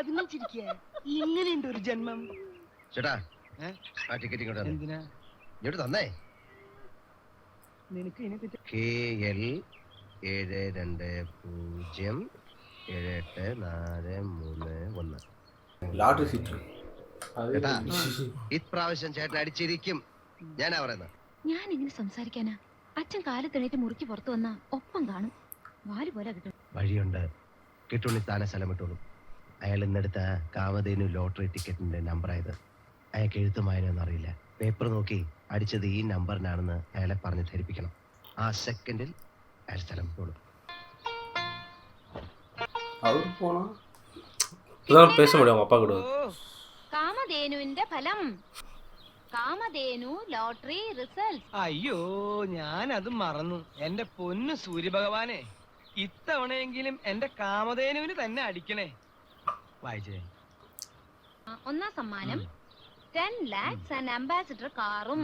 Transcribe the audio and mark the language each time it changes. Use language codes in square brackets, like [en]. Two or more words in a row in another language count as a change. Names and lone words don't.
[ml] ജീവിച്ചിരിക്കുക. ഇങ്ങനെയുണ്ട് ഒരു ജന്മം. ചേട്ടാ ആ ടിക്കറ്റ് ഇങ്ങോട്ട് തന്നെ. എന്തിനാ? ഇങ്ങോട്ട് തന്നേ. നിനക്ക് ഇതിനെപ്പറ്റി KL 7207841. [ta] லாட்ரி சீட்டு [ml] ചേട്ടാ ഇപ്രാവശ്യം ചേട്ടൻ അടിച്ചിരിക്കും. ഞാനാ പറയുന്നത്. ഞാൻ ഇങ്ങനെ സംസാരിക്കാനാ? അച്ഛൻ കാലത്തെണീറ്റ് മുറിക്ക് പുറത്തു വന്നാ ഒപ്പം കാണും. വാല് പോലെ കിട്ടും. വഴിയുണ്ട്. കിട്ടുണ്ണി താനെ സ്ഥലം വിട്ടോളും. അയാൾ ഇന്നെടുത്ത കാമധേനു ലോട്ടറി ടിക്കറ്റിന്റെ നമ്പറായത്. അയാൾക്ക് എഴുത്തും വായനയൊന്നും അറിയില്ല. പേപ്പർ നോക്കി അടിച്ചത് ഈ നമ്പറിനാണെന്ന് അയാളെ പറഞ്ഞ് ധരിപ്പിക്കണം. ആ സെക്കൻഡിൽ അയാൾ സ്ഥലം വിട്ടോളും. [ta] அவரு போனா இப்பதான் பேச முடியும் அவங்க அப்பா கூட. [ml] കാമധേനുവിന്റെ ഫലം. കാമധേനു [en] lottery result. [ml] അയ്യോ, ഞാനത് മറന്നു. എന്റെ പൊന്നു സൂര്യഭഗവാനെ, ഇത്തവണയെങ്കിലും എന്റെ കാമധേനുവിന് തന്നെ അടിക്കണേ. വായിച്ചേ. ഒന്നാം സമ്മാനം 10 lakhs ആൻഡ് അംബാസിഡർ കാറും.